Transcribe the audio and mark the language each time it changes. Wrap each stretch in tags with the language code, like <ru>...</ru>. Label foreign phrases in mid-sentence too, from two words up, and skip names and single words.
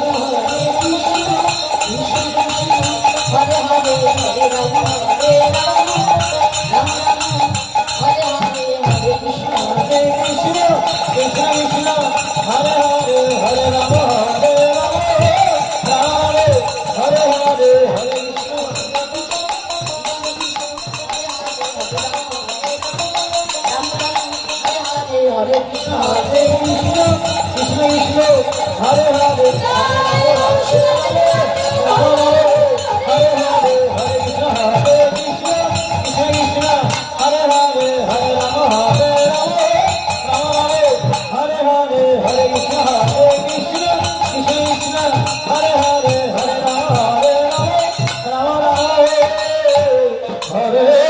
<sa>হরে কৃষ্ণ কৃষ্ণ কৃষ্ণ হরে হরে হরে রাম রাম রাম হরে হরে হরে কৃষ্ণ হরে কৃষ্ণ কৃষ্ণ কৃষ্ণ হরে হরে হরে রাম হরে রাম রাম হরে হরে হরে কৃষ্ণ হরে কৃষ্ণ হরে কৃষ্ণ কৃষ্ণ কৃষ্ণ হরে হরে হরে হরে হরে কৃষ্ণ হরে কৃষ্ণ কৃষ্ণ কৃষ্ণ হরে হরে হরে রাম হরে রাম রাম রাম হরে হরে হরে কৃষ্ণ হরে কৃষ্ণ কৃষ্ণ কৃষ্ণ হরে হরে হরে রাম হরে রাম রাম রাম হরে</sa>